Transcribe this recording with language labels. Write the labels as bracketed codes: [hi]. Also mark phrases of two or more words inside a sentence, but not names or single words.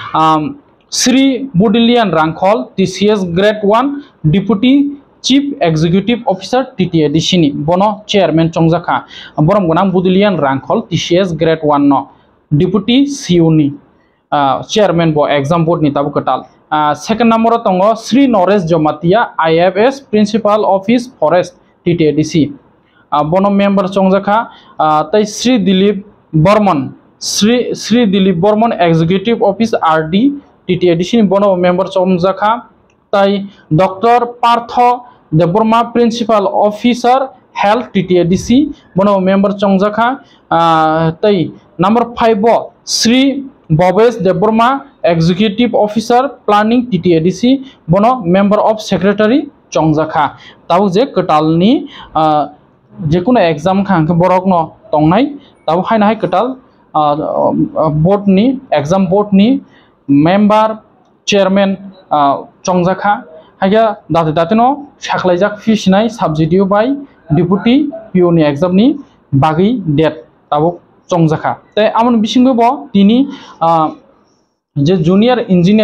[trp] श्री बुडिलियान रांखल [en] TCS Grade 1 Deputy Chief Executive Officer TTDC [trp] नि बनो चेयरमैन चंजाखा बरम गनां बुडिलियान रांखल [en] TCS Grade 1 [trp] नो [en] Deputy CO [trp] नि चेयरमैन बो [en] Exam Board [trp] नि ताबु कटाल [en] second number [trp] तंगो श्री नरेश जमातिया [en] IFS Principal Office Forest TTDC [trp] बनो मेंबर चंजाखा तै श्री दिलीप बर्मन श्री दिलीप बर्मन [en] Executive Office RD TTDC [trp] बनो मेंबर चंजाखा तै डॉक्टर पार्थ देबबर्मा [en] Principal Officer Health TTDC [trp] बनो मेंबर चंजाखा तै [en] Number 5 [trp] श्री भवेश देबबर्मा [en] Executive Officer Planning TTDC [trp] बनो [en] Member of Secretary [trp] चंजाखा ताऊ जे कटालनि जेकुनो एग्जाम खांखे बरक न तंनाय ताऊ हायना हाय कटाल बोर्ड नि [en] Exam Board [trp] नि [en] Member Chairman [trp] चंजाखा हाया दाते दाते न साखलायजाक फिसिनाय [en] subjective by Deputy PO [trp] नि एग्जाम नि बागै डेट ताबो चंजाखा ते आमन बिसिंगो बो तिनि जे [en] Junior Engineer